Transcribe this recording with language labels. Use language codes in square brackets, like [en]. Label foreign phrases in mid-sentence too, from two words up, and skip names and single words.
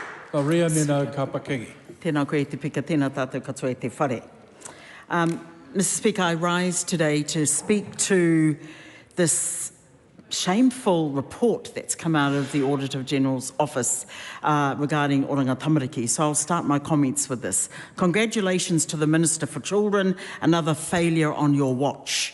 [mi] Mariameno Kapa-Kingi. Tēnā koe te pika, tēnā tātou katoa te whare. [en] Mr. Speaker, I rise today to speak to this shameful report that's come out of the Auditor General's office regarding Oranga Tamariki. So I'll start my comments with this. Congratulations to the Minister for Children, another failure on your watch.